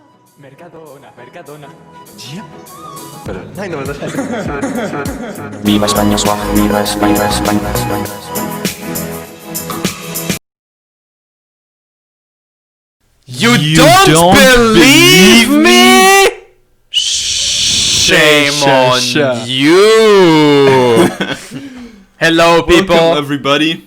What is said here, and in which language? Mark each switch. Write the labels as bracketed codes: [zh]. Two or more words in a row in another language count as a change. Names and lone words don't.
[es] Mercadona, Mercadona. Yep. Pero, nein, no, das Viva España, swag, viva España, España, España. [en] You don't believe me? Shame on you. Hello, people. Welcome, everybody.